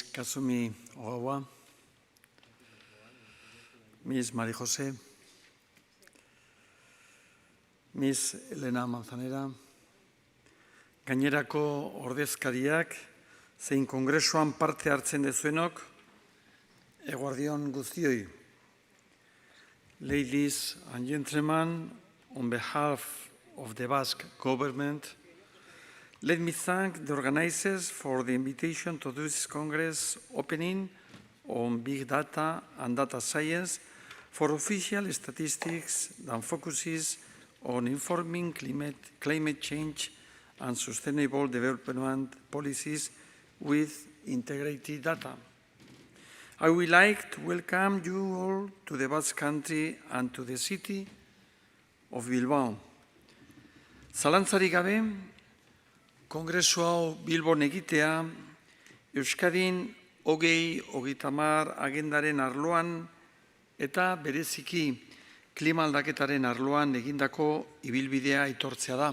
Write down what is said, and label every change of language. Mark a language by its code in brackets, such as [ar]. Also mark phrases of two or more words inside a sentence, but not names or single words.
[eu] Kazumi Ogawa, Ms. María José, Ms. Elena Manzanera, gainerako ordezkariak, zein kongresuan parte hartzen dezuenok, eguardion guztioi. [en] Ladies and gentlemen, on behalf of the Basque government, let me thank the organizers for the invitation to this Congress opening on big data and data science for official statistics that focuses on informing climate change and sustainable development policies with integrated data. I would like to welcome you all to the Basque Country and to the city of Bilbao. [eu] Zalantzarik gabe, Kongresu hau Bilbon egitea, Euskadin 2030 agendaren arloan eta bereziki klima aldaketaren arloan egindako ibilbidea aitortzea da.